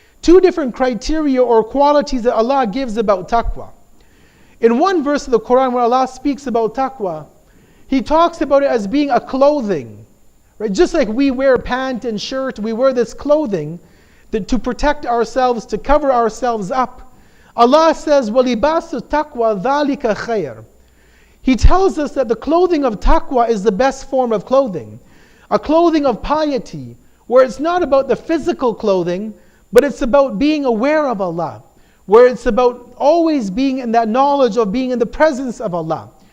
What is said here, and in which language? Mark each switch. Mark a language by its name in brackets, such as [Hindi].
[English] Two different criteria or qualities that Allah gives about taqwa. In one verse of the Quran where Allah speaks about taqwa, He talks about it as being a clothing. Right? Just like we wear pant and shirt, we wear this clothing to protect ourselves, to cover ourselves up. Allah says, [Arabic] وَلِبَاسُ التَّقْوَى ذَلِكَ خَيْرٌ. [English] He tells us that the clothing of taqwa is the best form of clothing. A clothing of piety, where it's not about the physical clothing, but it's about being aware of Allah, where it's about always being in that knowledge of being in the presence of Allah.